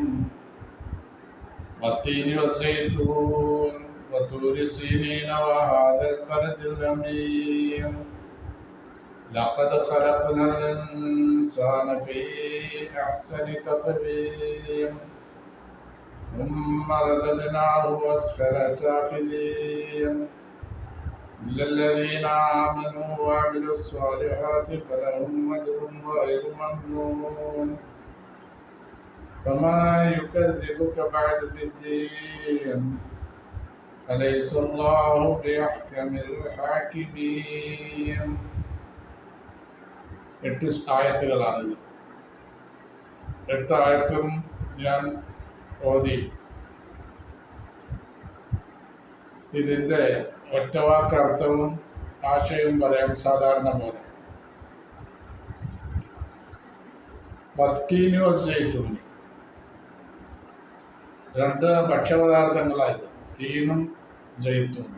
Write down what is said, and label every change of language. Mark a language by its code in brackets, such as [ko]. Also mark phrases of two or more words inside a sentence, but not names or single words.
[ar] والتين والزيتون وطور سينين وهذا البلد الأمين لقد خلقنا الإنسان في أحسن تقويم ثم رددناه أسفل سافلين إلا الذين آمنوا وعملوا الصالحات فلهم أجر غير ممنون فما يكذبك بعد بالدين أليس الله بأحكم الحاكمين. [ml] 8 ആയത്തുകളാണിത്. 8 ആയത്തും ഞാൻ ഓതി. ഇതിൻ്റെ ഒറ്റവാക്കർത്ഥവും ആശയവും പറയാം. സാധാരണ പോലെ [ar] والتين والزيتون [ml] രണ്ട് ഭക്ഷ്യപദാർത്ഥങ്ങളായത് തീനും ജൈത്തൂനും.